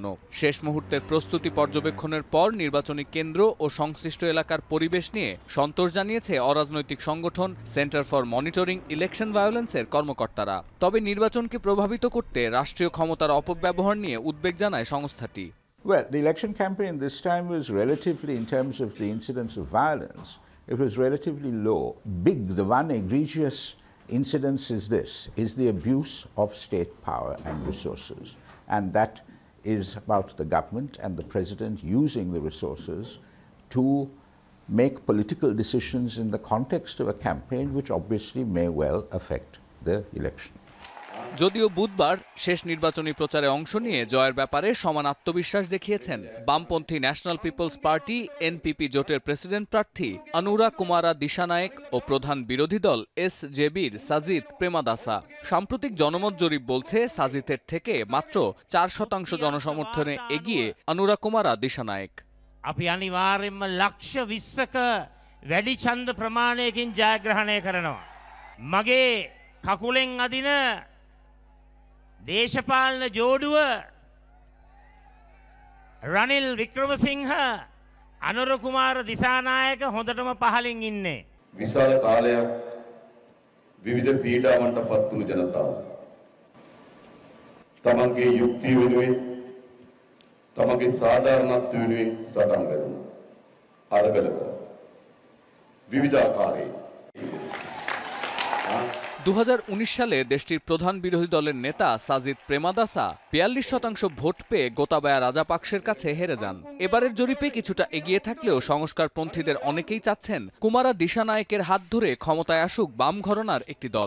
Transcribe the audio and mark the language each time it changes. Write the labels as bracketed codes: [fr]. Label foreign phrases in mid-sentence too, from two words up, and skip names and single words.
[bn] শেষ মুহূর্তের প্রস্তুতি পর্যবেক্ষণের পর নির্বাচনী কেন্দ্র ও সংশ্লিষ্ট এলাকার পরিবেশ নিয়ে সন্তোষ জানিয়েছে অরাজনৈতিক সংগঠন সেন্টার ফর মনিটরিং ইলেকশন ভায়োলেন্সের কর্মকর্তারা। তবে নির্বাচনকে প্রভাবিত করতে রাষ্ট্রীয় ক্ষমতার অপব্যবহার নিয়ে উদ্বেগ জানায় সংস্থাটি। [en] Well, the election campaign this time was relatively, in terms of the incidence of violence, it was relatively low. The one egregious incidence is the abuse of state power and resources. And that is about the government and the president using the resources to make political decisions in the context of a campaign which obviously may well affect the election. [bn] যদিও বুধবার শেষ নির্বাচনী প্রচারে অংশ নিয়ে জয়ের ব্যাপারে সমান আত্মবিশ্বাস দেখিয়েছেন বামপন্থী ন্যাশনাল পিপলস পার্টি এনপিপি জোটের প্রেসিডেন্ট প্রার্থী অনুরা কুমারা দিশানায়েক ও প্রধান বিরোধী দল এসজেবির সাজিদ প্রেমাদাসা। সাম্প্রতিক জনমত জরিপ বলছে সাজিদের থেকে মাত্র 4% জনসমর্থনে এগিয়ে অনুরা কুমারা দিশানায়েক। [si] අපි අනිවාර්යෙන්ම ලක්ෂ 20ක වැඩි ඡන්ද ප්‍රමාණයකින් ජයග්‍රහණය කරනවා. මගේ කකුලෙන් අදින දේශපාලන ජෝඩුව රනිල් වික්‍රමසිංහ අනුර කුමාර දිසානායක හොඳටම පහලින් ඉන්නේ. විශාල කාලයක් විවිධ පීඩාවන්ට පත් වූ ජනතාව තමන්ගේ යුක්තිය වෙනුවෙන් තමගේ සාධාරණත්ව වෙනුවෙන් සටන් වැදුණා. අරගල කරා. විවිධ ආකාරයේ [bn] 2019 সালে দেশটির প্রধান বিরোধী দলের নেতা সাজিদ প্রেমাদাসা 42% ভোট পেয়ে গোতাবায়া রাজাপাকসের কাছে হেরে যান। এবারের জরিপে কিছুটা এগিয়ে থাকলেও সংস্কারপন্থীদের অনেকেই চাচ্ছেন কুমারা দিশানায়েকের হাত ধরে ক্ষমতায় আসুক বাম ঘরানার একটি দল।